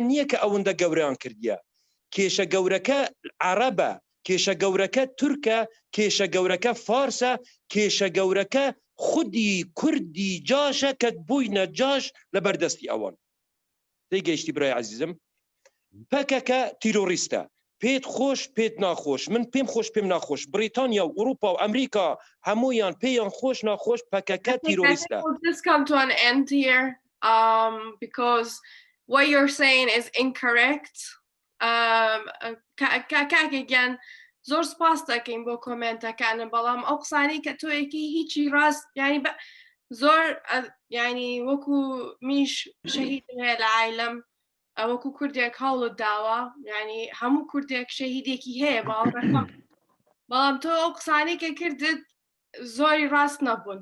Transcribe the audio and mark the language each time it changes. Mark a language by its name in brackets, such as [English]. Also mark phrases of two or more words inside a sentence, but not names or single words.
[Central Kurdish] نییە کە ئەوەندە گەورەیان کردیە کێشە گەورەکە عەرەبە کێشە گەورەکە تورکە کێشە گەورەکە فارسە کێشە گەورەکە خودی کوردی جاشە کە بووینە جاش لە بەردەستی ئەوان تێگەیشتی برای عەزیزم پەکەکە تیرۆریستە پێت خۆش پێت ناخۆش من پێم خۆش پێم ناخۆش بریتانیا و ئوروپا و ئەمریکا هەمویان پێیان خۆش ناخۆش پەکەکە تیرۆریستە [English] because what you're saying is incorrect [Central Kurdish] کاکێکیان زۆر سپاس دەکەین بۆ کۆمنتەکانە بەڵام ئەو قسانەی کە تۆیەکی هیچی ڕاست ینی زۆر ینی وەکو میش شەهید هەیە لە عایلەم وەکو کوردێک هەوڵت داوە ینی هەموو کوردێک شەهیدێکی هەیە باوەڕەکەم بەڵام تۆ ئەو قسانەی کە کردت زۆری ڕاست نەبوون